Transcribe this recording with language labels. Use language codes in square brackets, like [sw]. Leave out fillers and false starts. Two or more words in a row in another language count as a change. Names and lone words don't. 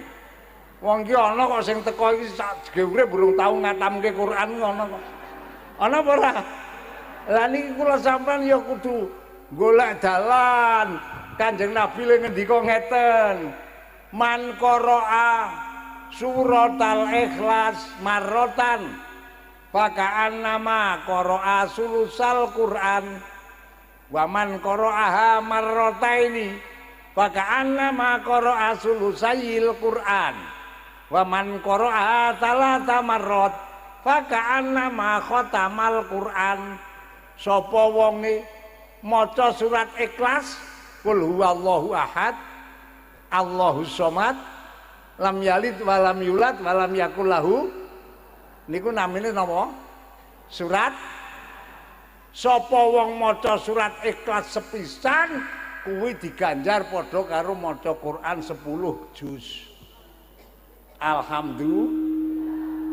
[jv] Wong iki ana kok sing teko iki sak urip burung tau ngatamke Quran ngono kok. Ana apa ora? Lah niki kula sampean ya kudu golek dalan. Kanjeng Nabi le ngendika ngeten. [ar] من قرأ سورة الإخلاص مرة فكأنما قرأ ثلث القرآن ومن قرأها مرتين فكأنما قرأ ثلثي القرآن ومن قرأها ثلاث مرات فكأنما ختم القرآن. [jv] Sapa wonge maca surat Ikhlas [ar] قل هو الله أحد الله الصمد لم يلد ولم يولد ولم يكن له [jv] niku namine napa? Surat. Sapa wong maca surat Ikhlas sepisan kuwi diganjar padha karo maca Quran 10 juz. [ar] Alhamdulillah.